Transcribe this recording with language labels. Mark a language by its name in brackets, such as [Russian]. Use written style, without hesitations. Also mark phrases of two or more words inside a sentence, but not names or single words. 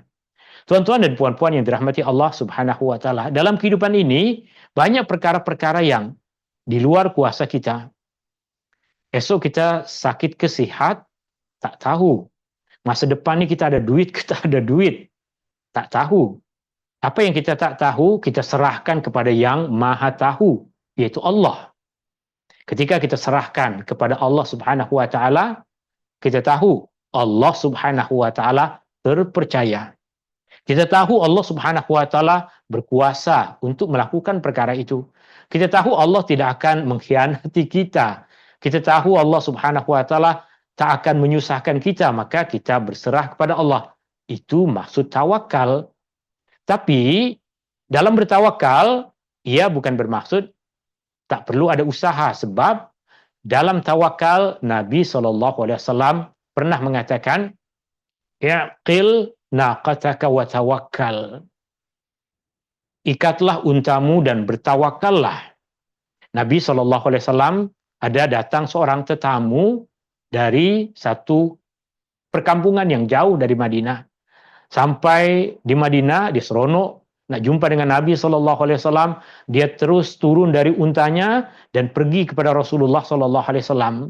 [Malay] Tuan-tuan dan puan-puan yang dirahmati Allah [Arabic] سبحانه وتعالى, [Malay] dalam kehidupan ini banyak perkara-perkara yang di luar kuasa kita. Esok kita sakit kesehat, tak tahu. Masa depan ini kita ada duit, kita ada duit, tak tahu. Apa yang kita tak tahu, kita serahkan kepada yang maha tahu, yaitu Allah. Ketika kita serahkan kepada Allah [Arabic] سبحانه وتعالى, [Malay] kita tahu Allah [Arabic] سبحانه وتعالى [Malay] terpercaya. Kita tahu Allah [Arabic] سبحانه وتعالى [Malay] berkuasa untuk melakukan perkara itu. Kita tahu Allah tidak akan mengkhianati kita. Kita tahu Allah [Arabic] سبحانه وتعالى [Malay] tak akan menyusahkan kita, maka kita berserah kepada Allah. Itu maksud tawakal. Tapi dalam bertawakal, ia bukan bermaksud tak perlu ada usaha. Sebab dalam tawakal, Nabi SAW pernah mengatakan, [Arabic] "اعقل ناقتك وتوكل." [Malay] Ikatlah untamu dan bertawakallah. Nabi SAW ada datang seorang tetamu dari satu perkampungan yang jauh dari Madinah. Sampai di Madinah, dia seronok nak jumpa dengan Nabi SAW. Dia terus turun dari untanya dan pergi kepada Rasulullah SAW.